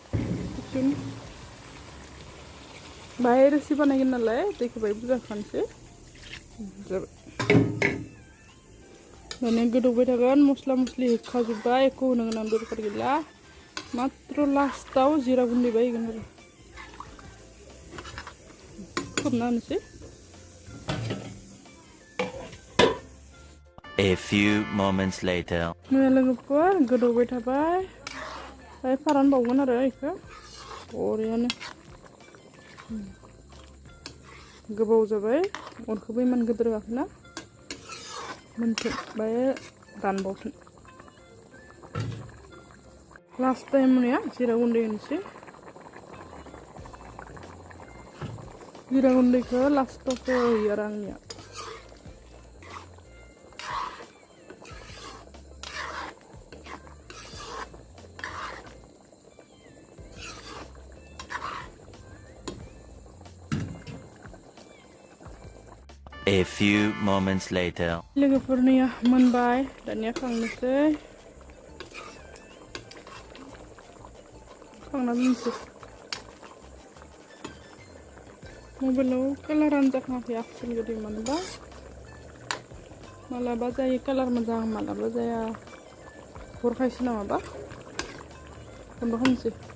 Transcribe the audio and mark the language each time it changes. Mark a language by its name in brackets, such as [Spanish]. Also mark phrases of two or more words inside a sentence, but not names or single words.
[Bodo] बाहाय रोसि बानायगोन नालाय दैखौ बाहाय बुरजा खानोसै जाबाय दानिया गोदौबाय थागोन मस्ला मस्लि होखाजोब्बाय एख' होनो गोनां दरखार गैला मात्र लास्टाव जिरा गुन्दै बाहाय होगोन आरो खोबना होनोसै [English] A few moments later. [Bodo] लोगोफोर गोदौबाय थाबाय बाहाय फोरानबावगोन आरो बेखौ बरियानो गोबाव जाबाय अरखौबो इमान गिदिर होआखैना मोनथों बाहाय रानबावथों [English] last time [Bodo] होनाया जिरा गुन्दै होनोसै जिरा गुन्दैखौ लास्टावसो होयो आरो आंनिया [English] A few moments later. [Bodo] लोगोफोरनिया मोनबाय दानिया खांनोसै खांना दोनसै मबाइलाव कालारानो जाखाङाखै आसोल गोदै मोनबा मालाबा जायो कालार मोजां मालाबा जाया हरखायसो नामाबा बन्द' खालामसै